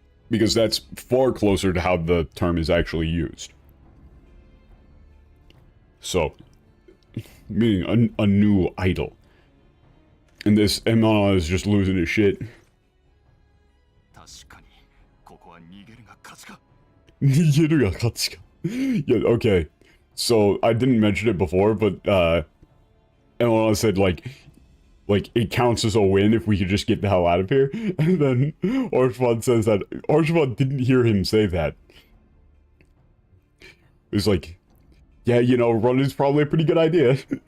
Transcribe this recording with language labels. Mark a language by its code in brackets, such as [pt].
[en] Because that's far closer to how the term is actually used. So, meaning a new idol. And this Emma is just losing his shit. [ja] 確かにここは逃げるが勝ちか。 [en] Yeah, okay. So, I didn't mention it before, but, Emma said, like, it counts as a win if we could just get the hell out of here. And then Orshvad says that Orshvad didn't hear him say that. It was like, yeah, you know, running's probably a pretty good idea.